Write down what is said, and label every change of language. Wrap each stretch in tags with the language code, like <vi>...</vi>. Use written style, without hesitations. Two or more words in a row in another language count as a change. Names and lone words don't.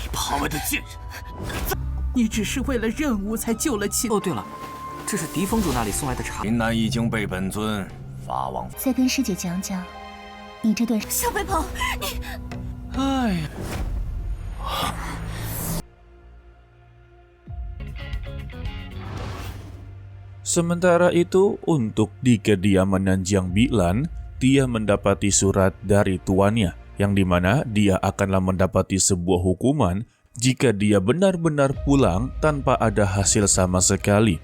<zh>行外的贱人！你只是为了任务才救了秦。哦，对了，这是狄峰主那里送来的茶。秦南已经被本尊发往。再跟师姐讲讲，你这段。小飞鹏，你…… 哎呀！</zh> <id>Sementara itu, untuk di kediaman Nanjiang Bilan, dia mendapati surat dari tuannya, yang dimana dia akanlah mendapati sebuah hukuman jika dia benar-benar pulang tanpa ada hasil sama sekali.</id>